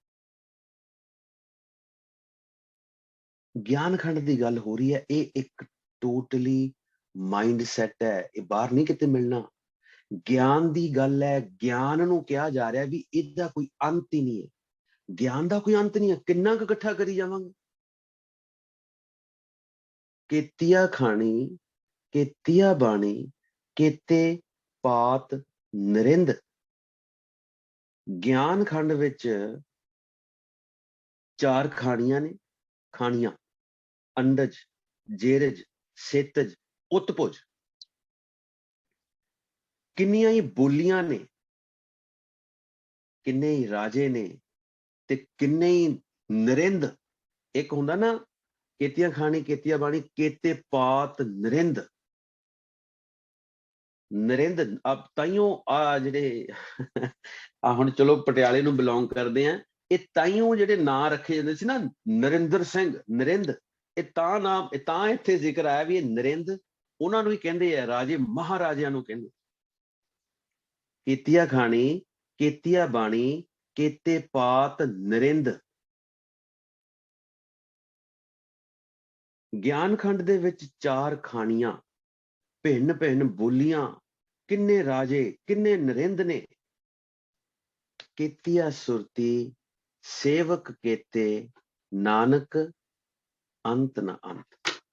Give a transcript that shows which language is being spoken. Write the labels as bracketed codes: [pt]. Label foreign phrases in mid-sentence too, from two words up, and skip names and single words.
[pa] ਗਿਆਨ ਖੰਡ ਦੀ ਗੱਲ ਹੋ ਰਹੀ ਹੈ। ਇਹ ਇੱਕ [en] totally mind set [pa] ਹੈ, ਇਹ ਬਾਹਰ ਨਹੀਂ ਕਿਤੇ ਮਿਲਣਾ। ਗਿਆਨ ਦੀ ਗੱਲ ਹੈ। ਗਿਆਨ ਨੂੰ ਕਿਹਾ ਜਾ ਰਿਹਾ ਵੀ ਇਹਦਾ ਕੋਈ ਅੰਤ ਹੀ ਨਹੀਂ ਹੈ। ਗਿਆਨ ਦਾ ਕੋਈ ਅੰਤ ਨਹੀਂ ਹੈ, ਕਿੰਨਾ ਕੁ ਇਕੱਠਾ ਕਰੀ ਜਾਵਾਂਗੇ। ਕੇਤੀਆ ਖਾਣੀ ਕੇਤੀਆ ਬਾਣੀ ਕੇਤੇ ਪਾਤ ਨਰਿੰਦ। ਗਿਆਨ ਖੰਡ ਵਿੱਚ 4 ਖਾਣੀਆਂ ਨੇ। ਖਾਣੀਆਂ ਅੰਡਜ, ਜੇਰਜ, ਸੇਤਜ, ਉਤਪੁਜ। ਕਿੰਨੀਆਂ ਹੀ ਬੋਲੀਆਂ ਨੇ, ਕਿੰਨੇ ਹੀ ਰਾਜੇ ਨੇ, ਤੇ ਕਿੰਨੇ ਹੀ ਨਰਿੰਦ। ਇੱਕ ਹੁੰਦਾ ਨਾ ਕੇਤੀਆ ਖਾਣੀ ਕੇਤੀਆ ਬਾਣੀ ਕੇਤੇ ਪਾਤ ਨਰਿੰਦ। ਨਰਿੰਦ ਤਾਈਓ ਆ ਜਿਹੜੇ ਆ ਹੁਣ ਚਲੋ ਪਟਿਆਲੇ ਨੂੰ ਬਿਲੋਂਗ ਕਰਦੇ ਆ, ਇਹ ਤਾਈਓ ਜਿਹੜੇ ਨਾਂ ਰੱਖੇ ਜਾਂਦੇ ਸੀ ਨਾ, ਨਰਿੰਦਰ ਸਿੰਘ, ਨਰਿੰਦ, ਇਹ ਤਾਂ ਨਾਮ, ਇਹ ਤਾਂ ਇੱਥੇ ਜ਼ਿਕਰ ਆਇਆ ਵੀ ਇਹ ਨਰਿੰਦ ਉਹਨਾਂ ਨੂੰ ਹੀ ਕਹਿੰਦੇ ਆ, ਰਾਜੇ ਮਹਾਰਾਜਿਆਂ ਨੂੰ ਕਹਿੰਦੇ। ਕੇਤੀਆ ਖਾਣੀ ਕੇਤੀਆ ਬਾਣੀ ਕੇਤੇ ਪਾਤ ਨਰਿੰਦ। ਗਿਆਨ ਖੰਡ ਦੇ ਵਿੱਚ 4 ਖਾਣੀਆਂ, ਭਿੰਨ ਭਿੰਨ ਬੋਲੀਆਂ, ਕਿੰਨੇ ਰਾਜੇ, ਕਿੰਨੇ ਨਰਿੰਦ ਨੇ। ਕੀਤੀਆ ਸੁਰਤੀ ਸੇਵਕ ਕੀਤੇ, ਨਾਨਕ ਅੰਤ ਨ ਅੰਤ।